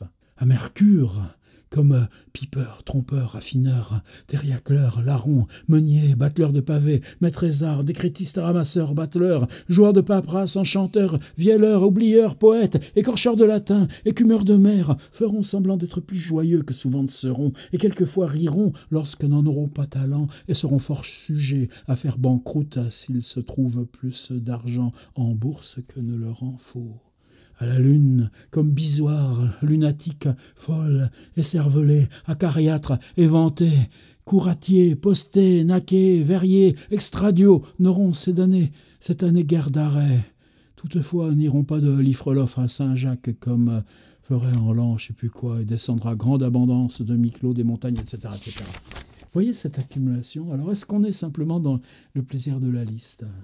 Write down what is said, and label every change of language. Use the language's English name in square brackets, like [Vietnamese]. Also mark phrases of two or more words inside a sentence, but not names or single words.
[French] À Mercure, comme pipeur, trompeur, affineur, terriacleur, larron, meunier, battleur de pavés, maîtrésard, décrétiste, ramasseur, battleur, joueur de paperasse, enchanteur, vielleur, oublieur, poète, écorcheur de latin, écumeur de mer, feront semblant d'être plus joyeux que souvent ne seront, et quelquefois riront lorsque n'en auront pas talent, et seront fort sujets à faire banqueroute s'il se trouve plus d'argent en bourse que ne leur en faut. À la lune, comme bisoire, lunatique, folle, écervelée, acariâtre, éventé, couratier, posté, naqué, verrier, extradio, n'auront cette année guère d'arrêt. Toutefois, n'iront pas de Lifrelof à Saint-Jacques comme ferait en l'an, je sais plus quoi, et descendra grande abondance de Miclot, des montagnes, etc., etc. Vous voyez cette accumulation? Alors, est-ce qu'on est simplement dans le plaisir de la liste?